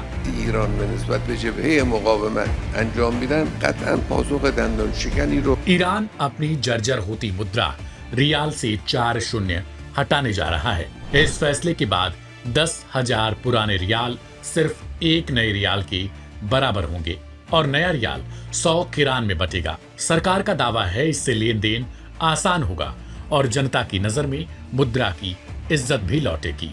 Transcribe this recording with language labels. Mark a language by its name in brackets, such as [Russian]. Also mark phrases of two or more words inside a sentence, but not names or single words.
[Persian] ایران به نسبت به جبهه مقاومت انجام میدن قطعا پاسخ دندان شکنی رو [Hindi] ईरान अपनी जर्जर होती मुद्रा रियाल से 4 हटाने जा रहा है। इस फैसले के बाद 10,000 पुराने रियाल सिर्फ एक नए रियाल के बराबर होंगे और नया रियाल 100 किरान में बटेगा। सरकार का दावा है इससे लेन देन आसान होगा और जनता की नजर में मुद्रा की इज्जत भी लौटेगी।